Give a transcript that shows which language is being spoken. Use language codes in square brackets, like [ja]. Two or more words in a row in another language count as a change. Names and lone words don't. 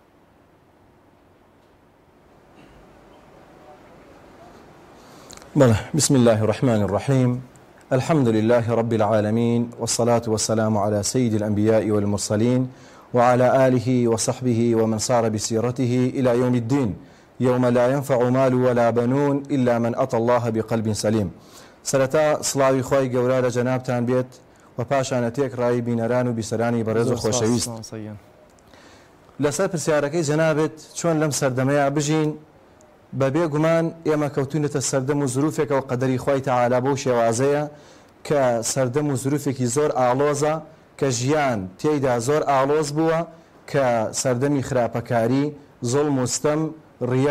[ar] بسم الله الرحمن الرحيم الحمد لله رب العالمين والصلاة والسلام على سيد الأنبياء والمرسلين وعلى آله وصحبه ومن صار بسيرته إلى يوم الدين يوم لا ينفع مال ولا بنون إلا من أتى الله بقلب سليم. [ckb] سرتا صلاوي خوي گەورە لە جەنابتان بێت و پاشانەتێک ڕای بینەران و بیسەرانی بەڕێز و خۆشەویست. لەسەر پرسیارەکەی جەنابێت چۆن لەم سەردەمەیە بژین بەبێ گومان ئێمە کەوتونێتە سەردەم و زروفێکە و قەدەری خوای تەعالا بەو شێوازەیە کە سەردەم و زروفێکی زۆر ئاڵۆزە کە ژیان تێیدا زۆر ئاڵۆز بووە کە سەردەمی خراپەکاری زۆڵم و ستەم ڕیا